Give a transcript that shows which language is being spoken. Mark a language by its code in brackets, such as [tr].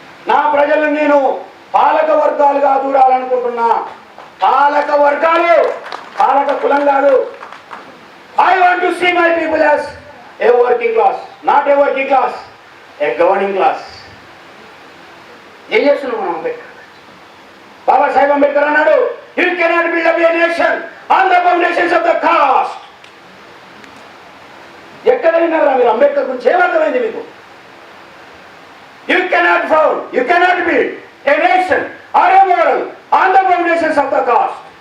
[te] నా ప్రజలను నేను పాలక వర్గాలుగా చూడాలనుకుంటున్నా. పాలక వర్గాలు, పాలక కులం కాదు. [en] I want to see my people as a working class, not a working class, a governing class. [te] ఏం చేస్తున్నాం మనం? [en] Ambedkar, Babasaheb Ambedkar [te] అన్నాడు, [en] You cannot build up a nation on the foundations of the caste. [te] ఎక్కడ విన్నారా మీరు అంబేద్కర్ గురించి? ఏమర్థమైంది మీకు? [en] You cannot build a nation or a model on the foundations of the caste.